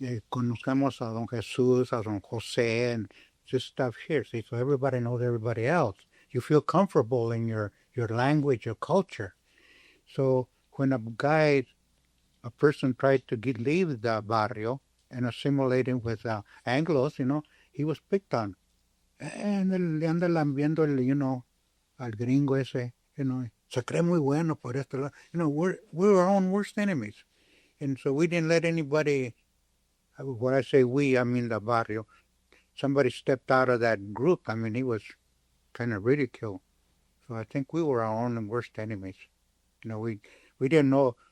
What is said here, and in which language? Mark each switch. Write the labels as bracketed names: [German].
[Spanish] Conocemos a Don Jesús, a Don Jose, [English] and just stuff here. See, so everybody knows everybody else. You feel comfortable in your language, your culture. So when a person tried to leave the barrio and assimilating with Anglos, he was picked on. [Spanish] And le anda lambiendo al gringo ese, se cree muy bueno por este lado. [English] We're our own worst enemies. And so we didn't let anybody, when I say we, I mean the barrio, somebody stepped out of that group. I mean, he was kind of ridiculed. So I think we were our own worst enemies. We didn't know